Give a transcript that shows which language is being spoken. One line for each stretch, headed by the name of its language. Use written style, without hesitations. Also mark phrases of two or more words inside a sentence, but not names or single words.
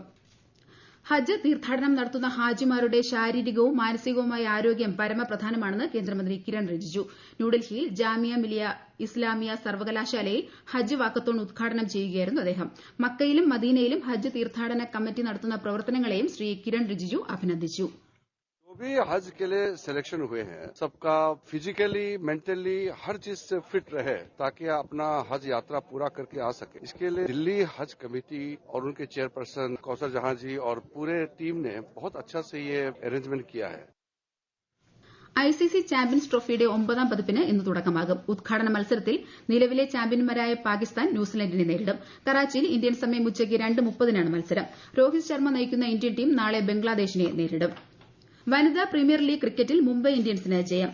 Malayalam: ഹജ്ജ് തീർത്ഥാടനം നടത്തുന്ന ഹാജിമാരുടെ ശാരീരികവും മാനസികവുമായ ആരോഗ്യം പരമപ്രധാനമാണെന്ന് കേന്ദ്രമന്ത്രി കിരൺ റിജിജു. ന്യൂഡൽഹിയിൽ ജാമിയ മിലിയ ഇസ്ലാമിയ സർവകലാശാലയിൽ ഹജ്ജ് വാക്കത്തോൺ ഉദ്ഘാടനം ചെയ്യുകയായിരുന്നു അദ്ദേഹം. മക്കയിലും മദീനയിലും ഹജ്ജ് തീർത്ഥാടന കമ്മിറ്റി നടത്തുന്ന പ്രവർത്തനങ്ങളെയും ശ്രീ കിരൺ റിജിജു അഭിനന്ദിച്ചു.
Hindi: जो भी हज के लिए सिलेक्शन हुए हैं सबका
English: physically mentally
Hindi: हर चीज से फिट रहे ताकि अपना हज यात्रा पूरा करके आ सके. इसके लिए दिल्ली हज कमेटी और उनके चेयरपर्सन कौसर जहां जी और पूरे टीम ने बहुत अच्छा से ये अरेंजमेंट किया है.
Malayalam: ICC ചാമ്പ്യൻസ് ട്രോഫിയുടെ 9ാം പതിപ്പിന് ഇന്ന് തുടക്കമാകും. ഉദ്ഘാടന മത്സരത്തിൽ നിലവിലെ ചാമ്പ്യന്മാരായ പാകിസ്ഥാൻ ന്യൂസിലൻഡിനെ നേരിടും. കറാച്ചിയിൽ ഇന്ത്യൻ സമയം ഉച്ചയ്ക്ക് 2:30-നാണ് മത്സരം. രോഹിത് ശർമ്മ നയിക്കുന്ന ഇന്ത്യൻ ടീം നാളെ ബംഗ്ലാദേശിനെ നേരിടും. വനിതാ പ്രീമിയർ ലീഗ് ക്രിക്കറ്റിൽ മുംബൈ ഇന്ത്യൻസിന് ജയം.